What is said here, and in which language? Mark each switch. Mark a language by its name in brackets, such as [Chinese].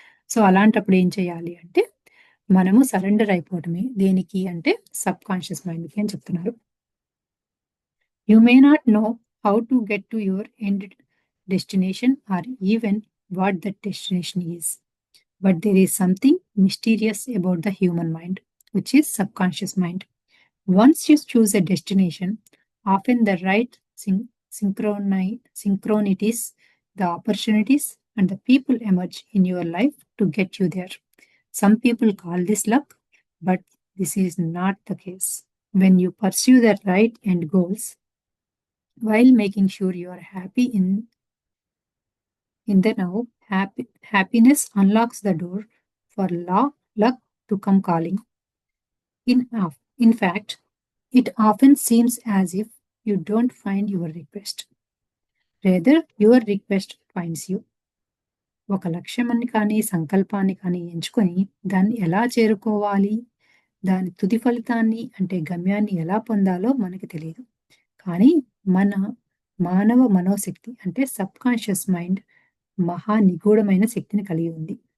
[Telugu] So, అలాంటప్పుడు ఏం చేయాలి అంటే, మనము సరెండర్ అయిపోవటమే. దేనికి అంటే సబ్ కాన్షియస్ మైండ్‌కి అని చెప్తున్నారు. [English] You may not know how to get to your end destination or even what that destination is. But there is something mysterious about the human mind, which is subconscious mind. Once you choose a destination, often the right synchronities, the opportunities, and the people emerge in your life to get you there. Some people call this luck, but this is not the case. When you pursue the right end goals, while making sure you are happy in the now, happiness unlocks the door for luck to come calling. In fact, it often seems as if you don't find your request. Rather, your request finds you. [Telugu] ఒక లక్ష్యాన్ని కానీ, సంకల్పాన్ని కానీ ఎంచుకొని దాన్ని ఎలా చేరుకోవాలి, దాని తుది ఫలితాన్ని అంటే గమ్యాన్ని ఎలా పొందాలో మనకి తెలియదు. కానీ మన మానవ మనోశక్తి అంటే సబ్‌కాన్షియస్ మైండ్ మహా నిగూఢమైన శక్తిని కలిగి ఉంది.